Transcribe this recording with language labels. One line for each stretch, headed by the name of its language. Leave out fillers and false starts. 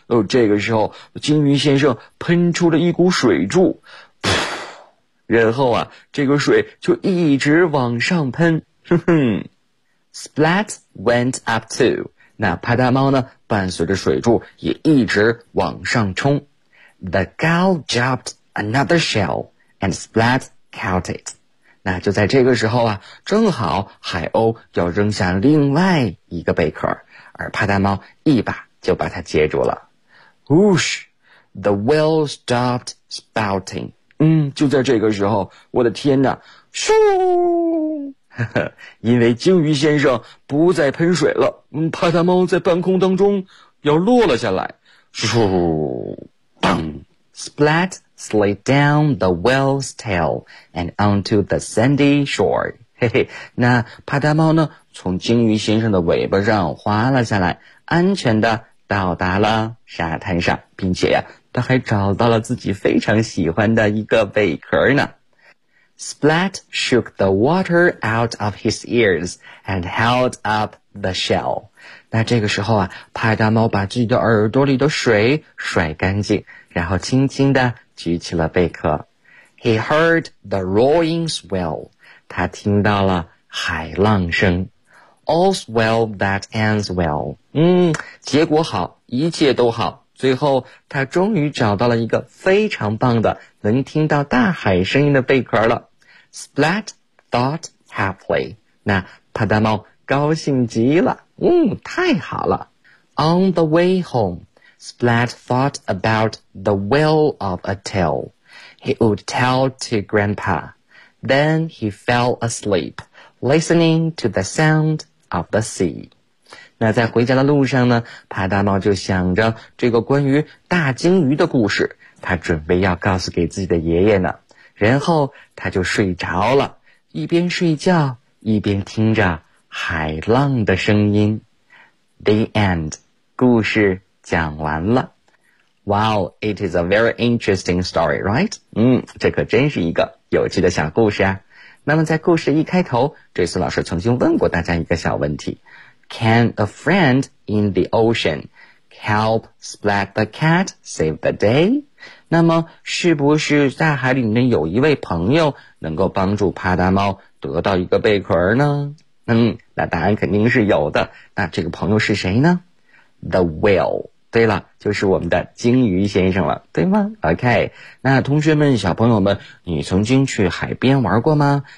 Chinese: 这个时候鲸鱼先生喷出了一股水柱，噗，然后啊这个水就一直往上喷。
English: Splat went up too.
Chinese: 那帕达猫呢伴随着水柱也一直往上冲。
English: The gull dropped another shell and Splat caught it.
Chinese: 那就在这个时候啊，正好海鸥要扔下另外一个贝壳，而帕达猫一把就把它接住了。
English: Whoosh! The whale stopped spouting.
Chinese: 就在这个时候，我的天哪，咻！因为鲸鱼先生不再喷水了，帕达猫在半空当中要落了下来。
English: 咻，砰 ！Splat slid down the whale's tail and onto the sandy shore.
Chinese: 嘿嘿，那帕达猫呢，从鲸鱼先生的尾巴上滑了下来，安全的到达了沙滩上，并且呀，他还找到了自己非常喜欢的一个贝壳呢。
English: Splat shook the water out of his ears and held up the shell.
Chinese: 那这个时候啊，帕达猫把自己的耳朵里的水甩干净，然后轻轻地举起了贝壳。
English: He heard the roaring swell.
Chinese: 他听到了海浪声。
English: All's well that ends well.
Chinese: 结果好，一切都好。最后他终于找到了一个非常棒的能听到大海声音的贝壳了。
English: Splat thought happily.
Chinese: 那帕达猫高兴极了，太好了。
English: On the way home, Splat thought about the whale of a tail. He would tell to Grandpa. Then he fell asleep, listening to the sound of the sea.
Chinese: 那在回家的路上呢，帕达猫就想着这个关于大鲸鱼的故事，他准备要告诉给自己的爷爷呢。然后他就睡着了，一边睡觉一边听着海浪的声音。
English: The end.
Chinese: 故事讲完了。
English: Wow, it is a very interesting story, right?
Chinese: 这可真是一个有趣的小故事啊。那么在故事一开头，这次老师曾经问过大家一个小问题。
English: Can a friend in the ocean help Splat the cat save the day?
Chinese: 那么是不是在海里面有一位朋友能够帮助帕达猫得到一个贝壳呢？那答案肯定是有的。那这个朋友是谁呢？
English: The whale.
Chinese: 对了，就是我们的鲸鱼先生了，对吗？OK, 那同学们小朋友们，你曾经去海边玩过吗？